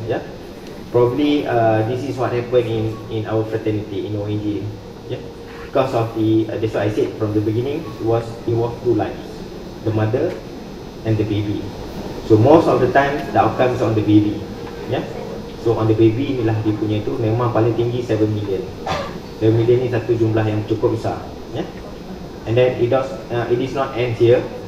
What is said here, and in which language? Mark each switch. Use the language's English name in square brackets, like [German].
[English] Yeah, probably this is what happened in our fraternity in ONG. Yeah, because of the that's what I said from the beginning. It was two lives, the mother and the baby. So most of the time the outcome is on the baby. [Malay] Yeah. [English] So on the baby [Malay] inilah dia punya tu memang paling tinggi 7 million. 7 million ni satu jumlah yang cukup besar. [English] Yeah. And then it is not end here.